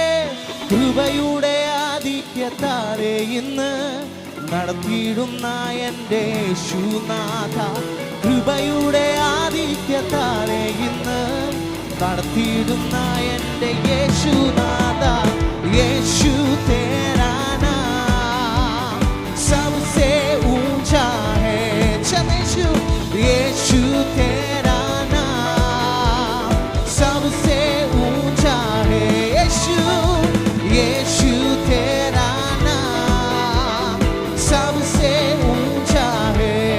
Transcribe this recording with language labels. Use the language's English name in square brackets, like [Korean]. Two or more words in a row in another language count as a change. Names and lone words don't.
[Malayalam] കൃപയുടെ ആധിക്യത്താലെ ഇന്ന് നടത്തിയിടുന്ന എൻ്റെ യേശുനാഥ, കൃപയുടെ ആധിക്യത്താലെ ഇന്ന് നടത്തിയിടുന്ന എൻ്റെ യേശുനാഥ. [Hindi] യേശു तेरा नाम सबसे ऊंचा है. यीशु तेरा नाम सबसे ऊंचा है. यीशु तेरा नाम सबसे ऊंचा है.